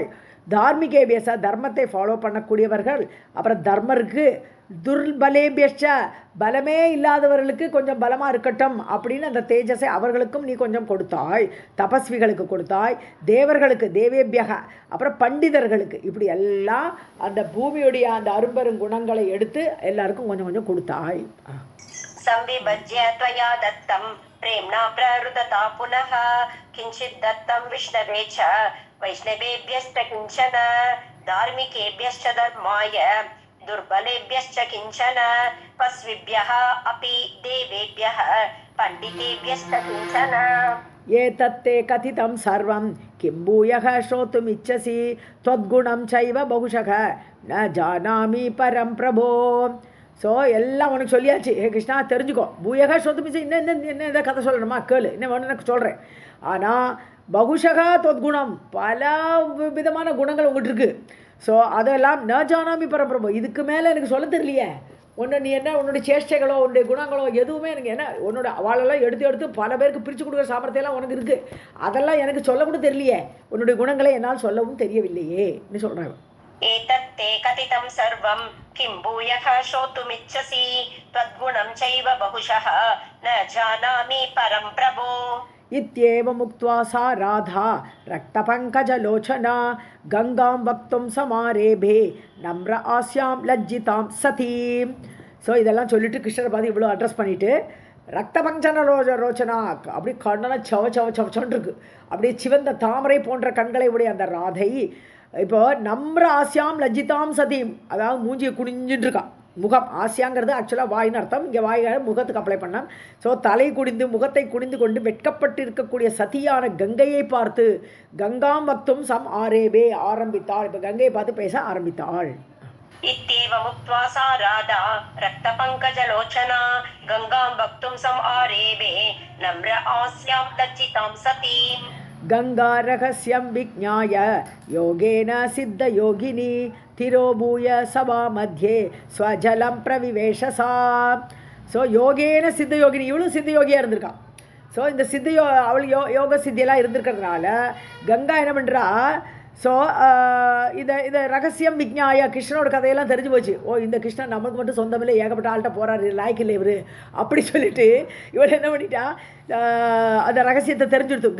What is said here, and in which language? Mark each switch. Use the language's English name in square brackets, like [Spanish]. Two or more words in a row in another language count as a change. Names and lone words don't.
[Tamil] தார்மிகேபியச, தர்மத்தை ஃபாலோ பண்ணக்கூடியவர்கள், அப்புறம் தர்மருக்கு துர்பலேபியச்ச, பலமே இல்லாதவர்களுக்கு கொஞ்சம் பலமாக இருக்கட்டும் அப்படின்னு அந்த தேஜஸை அவர்களுக்கும் நீ கொஞ்சம் கொடுத்தாய். தபஸ்விகளுக்கு கொடுத்தாய், தேவர்களுக்கு தேவேபியக, அப்புறம் பண்டிதர்களுக்கு, இப்படி எல்லாம் அந்த பூமியுடைய அந்த அரும்பெரும் குணங்களை எடுத்து எல்லாருக்கும் கொஞ்சம் கொஞ்சம் கொடுத்தாய். [Sanskrit] संविभज्य त्वया दत्तं प्रेम्णा प्ररुदता पुनः किञ्चित् दत्तं विष्णवे च वैष्णवेभ्यश्च किञ्चन धार्मिकेभ्यश्च धर्माय दुर्बलेभ्यश्च किञ्चन पस्विभ्यः अपि देवेभ्यः पण्डितेभ्यश्च किञ्चन. एतत्ते कथितं सर्वं किं भूयः श्रोतुमिच्छसि त्वद्गुणं चैव बहुशः न जानामि परं प्रभो. [Tamil] ஸோ எல்லாம் உனக்கு சொல்லியாச்சு, ஹே கிருஷ்ணா தெரிஞ்சுக்கோ. [Sanskrit] भूयः श्रोतुमिच्छसि, [Tamil] என்ன எதை கதை சொல்லணுமா கேளு, என்ன வேணும் எனக்கு சொல்கிறேன். ஆனால் [Sanskrit] बहुशः त्वद्गुणम्, [Tamil] பல விதமான குணங்கள் உங்கள்கிட்ட இருக்குது. ஸோ அதெல்லாம் [Sanskrit] न जानामि परंप्रभो, [Tamil] இதுக்கு மேலே எனக்கு சொல்ல தெரியலையே. ஒன்று நீ என்ன உன்னுடைய சேஷ்டைகளோ உன்னுடைய குணங்களோ எதுவுமே எனக்கு என்ன, உன்னோட அவளெல்லாம் எடுத்து பல பேருக்கு பிரித்து கொடுக்குற சாமர்த்தியெல்லாம் உனக்கு இருக்குது, அதெல்லாம் எனக்கு சொல்ல கூட தெரியலையே. உன்னுடைய குணங்களை என்னால் சொல்லவும் தெரியவில்லையே ன்னு சொல்கிறாங்க. [Sanskrit] एतत्ते कथितं सर्वं किं भूयः श्रोतुमिच्छसि त्वद्गुणं चैव बहुशः न जानामि परं प्रभो. इत्येवमुक्त्वा सा राधा रक्तपङ्कजलोचना गङ्गां वक्तुं समारेभे नम्र आस्यां लज्जितां सतीं. [Tamil] ஸோ இதெல்லாம் சொல்லிட்டு கிருஷ்ணரை பார்த்து இவ்வளோ அட்ரஸ் பண்ணிவிட்டு [Sanskrit] रक्तपङ्कज लोचना, [Tamil] அப்படி கண்ணெல்லாம் சவச்சவன்னு இருக்கு, அப்படியே சிவந்த தாமரை போன்ற கண்களை உடைய அந்த ராதை இப்போ [Sanskrit] नम्र आस्यां लज्जितां सतीम्, [Tamil] அதாவது மூஞ்சியை குனிஞ்சுட்டு இருக்கான். முகம் ஆசியாங்கிறது ஆக்சுவலாக வாயின்னு அர்த்தம், இங்கே வாயை முகத்துக்கு அப்ளை பண்ணான். ஸோ தலை குடிந்து முகத்தை குனிந்து கொண்டு வெட்கப்பட்டு இருக்கக்கூடிய சதியான கங்கையை பார்த்து [Sanskrit] गङ्गां वक्तुं सम् आरेभे [Tamil] ஆரம்பித்தாள். இப்போ கங்கையை பார்த்து பேச ஆரம்பித்தாள். [Sanskrit] इत्येवमुक्त्वा सा राधा रक्तपङ्कजलोचना गङ्गां वक्तुं समारेभे नम्र आस्यां लज्जितां सतीम् गंगा रहस्यं विज्ञाय योगेन सिद्धयोगिनी तिरोभूय सभा मध्ये स्वजलं प्रविवेश सा. [Tamil] ஸோ [Sanskrit] योगेन सिद्ध योगिनी, [Tamil] இவளும் சித்த யோகியாக இருந்திருக்கான். ஸோ இந்த அவள் யோக சித்தியெல்லாம் இருந்திருக்கிறதுனால கங்கா என்ன பண்ணுறா, ஸோ இதை [Sanskrit] रहस्यं विज्ञाय, [Tamil] கிருஷ்ணனோட கதையெல்லாம் தெரிஞ்சு போச்சு. ஓ, இந்த கிருஷ்ணன் நமக்கு மட்டும் சொந்தமில்லை, ஏகப்பட்ட ஆள்கிட்ட போகிறாரு, லாய்க்கு இல்லை இவர் அப்படி சொல்லிட்டு இவள் என்ன பண்ணிட்டா, அந்த ரகசியத்தை தெரிஞ்சுடுத்து.